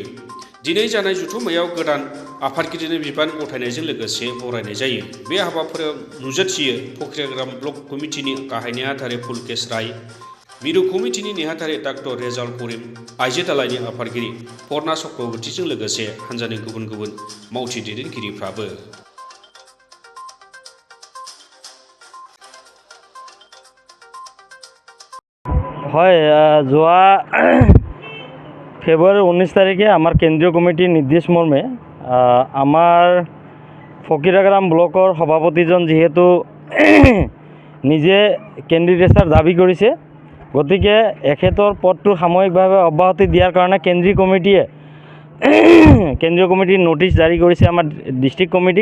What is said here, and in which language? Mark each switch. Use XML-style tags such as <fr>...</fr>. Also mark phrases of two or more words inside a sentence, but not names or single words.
<brx>दिनै जानाय जथुम्मायाव गोदान आफादगिरिनो बिबान गथायनायजों लोगोसे बरायनाय जायो। बे हाबाफारियाव नुजाथियो फकिराग्राम ब्लक कमिटिनि गाहाय नेहाथारि पुलकेश राय, मिरु कमिटिनि नेहाथारि डाक्टर रेजाउल करिम, आइजो दालायनि आफादगिरि पर्ना चक्रवर्तीजों लोगोसे हान्जानि गुबुन गुबुन मावथि दैदेनगिरिफ्राबो।</brx> <as>হয়, যোৱা ফেব্ৰুৱাৰী 19 তাৰিখে আমাৰ কেন্দ্ৰীয় কমিটিৰ নিৰ্দেশ মৰ্মে আমাৰ ফকিৰাগ্ৰাম ব্লকৰ সভাপতিজন যিহেতু নিজে কেণ্ডিডেটছাৰ দাবী কৰিছে, গতিকে এখেতৰ পদটো সাময়িকভাৱে অব্যাহতি দিয়াৰ কাৰণে কেন্দ্ৰীয় কমিটিৰ নটিচ জাৰি কৰিছে আমাৰ ডিষ্ট্ৰিক্ট কমিটিক।</as>